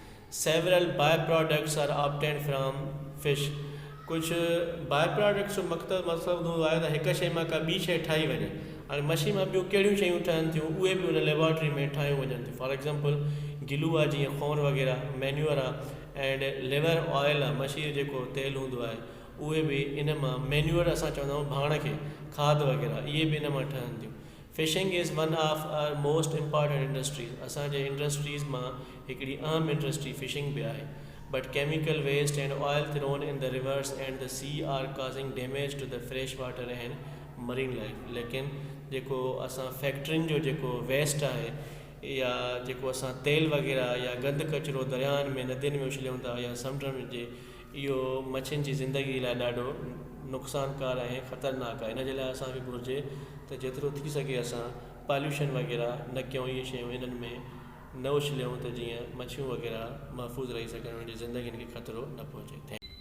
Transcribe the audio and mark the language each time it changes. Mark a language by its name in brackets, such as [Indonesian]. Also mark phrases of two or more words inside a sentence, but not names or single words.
[English] Several byproducts are obtained from fish. [Sindhi] कुझु बाय प्रोडक्ट्स जो मक़सदु हूंदो आहे त हिकु शइ मां का ॿी शइ ठाही वञे. हाणे मच्छी मां ॿियूं कहिड़ियूं शयूं ठहनि थियूं उहे बि उन लेबॉरेटरी में ठाहियूं वञनि थियूं. [English] For example [Sindhi] गिलू आहे जीअं खोर वग़ैरह, मैन्यूअर आहे [English] and liver oil [Sindhi] आहे मच्छी जो जेको तेल हूंदो आहे उहे बि इन मां मैन्यूअर असां चवंदा आहियूं भाण खे खाद वग़ैरह इहे बि इन मां ठहनि थियूं. [English] Fishing is one of our most important industries. [Sindhi] असांजे इंडस्ट्रीज़ मां हिकिड़ी अहम इंडस्ट्री फिशिंग बि आहे. [English] But chemical waste and oil thrown in the rivers and the sea are causing damage to the fresh water and marine life. [Sindhi] लेकिन जेको असां फैक्ट्रियुनि जो जेको वेस्ट आहे या जेको असां तेल वग़ैरह या गंद कचिरो दरियानि में नदियुनि में उछलियूं था या समुंड में जे इहो मच्छियुनि जी ज़िंदगी लाइ ॾाढो नुक़सानकार ऐं ख़तरनाक आहे. इन जे लाइ असांखे घुरिजे त जेतिरो थी सघे असां पॉल्यूशन वग़ैरह न कयूं, इहे शयूं इन्हनि में न उछलियूं त जीअं मच्छियूं वग़ैरह महफ़ूज़ रही सघनि, उन्हनि जी ज़िंदगियुनि खे ख़तरो न पहुचे.